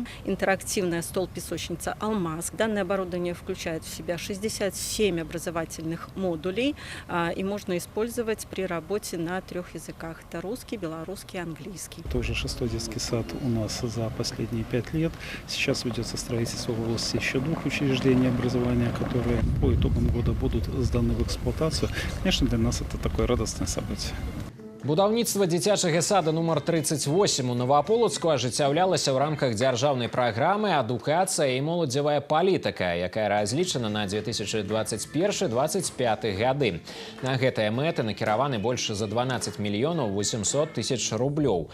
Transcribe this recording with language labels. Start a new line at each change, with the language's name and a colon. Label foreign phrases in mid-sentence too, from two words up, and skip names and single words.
Russian: Интерактивная стол-песочница «Алмаз». Данное оборудование включает в себя 67 образовательных модулей и можно использовать при работе на 3 языках. Это русский, белорусский, английский. Это уже 6-й детский сад у нас за последние 5 лет. Сейчас ведется строительство в области еще 2 учреждений образования, которые по итогам года будут сданы в эксплуатацию. Конечно, для нас это такое радостное событие.
Belarusian: Будаўніцтва дзіцячага сада нумар 38 у Новаполацку ажыццяўлялася ў рамках дзяржаўнай праграмы «Адукацыя і моладзевая палітыка», якая разлічана на 2021-2025 гады. На гэтыя мэты накіраваны больш за 12 мільёнаў 800 тысяч рублёў.